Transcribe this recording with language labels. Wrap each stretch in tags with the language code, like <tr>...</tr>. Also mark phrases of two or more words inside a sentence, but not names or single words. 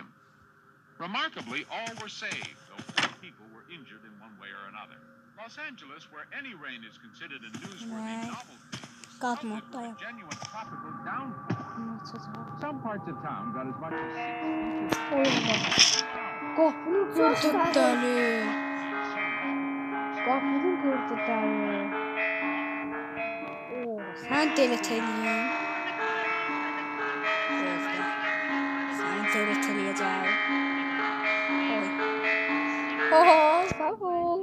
<en>Remarkably, all were saved, though 4 people were injured in one way or another. Los Angeles, where any rain is considered a newsworthy novelty, was pelted with a genuine tropical downpour. Some parts of town got as much as 6 inches.</en> <az>Qapını qırdı dəli. Qapını qırdı dəli. Sən delete eləyin. Sən delete eləyəcək. Sağ ol.</az>